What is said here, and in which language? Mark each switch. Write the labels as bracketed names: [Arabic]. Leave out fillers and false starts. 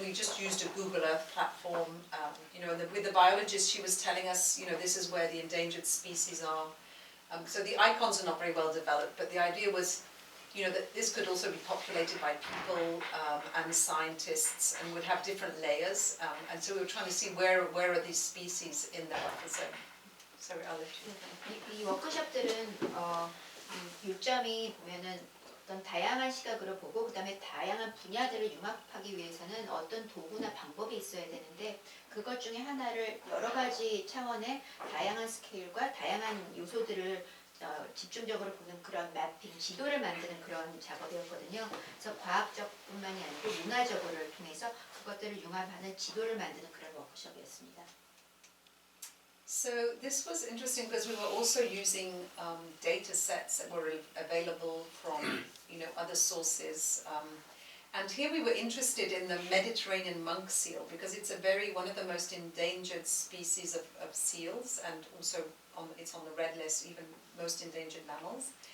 [English] We just used a Google Earth platform. With the biologist, she was telling us, this is where the endangered species are. So the icons are not very well developed, but the idea was, that this could also be populated by people and scientists and would have different layers. And so we were trying to see where are these species in the buffer zone. Sorry, I'll let you. [Korean] 이 워크숍들은 요점이 보면은 어떤 다양한 시각으로 보고 그다음에 다양한 분야들을 융합하기 위해서는 어떤 도구나 방법이 있어야 되는데 그것 중에 하나를 여러 가지 차원의 다양한 스케일과 다양한 요소들을 집중적으로 보는 그런 매핑, 지도를 만드는 그런 작업이었거든요. 그래서 과학적뿐만이 아니고 문화적으로를 통해서 그것들을 융합하는 지도를 만드는 그런 워크숍이었습니다. [English] So this was interesting because we were also using data sets that were available from other sources. And here we were interested in the Mediterranean monk seal because it's one of the most endangered species of seals, and also it's on the red list, even most endangered mammals.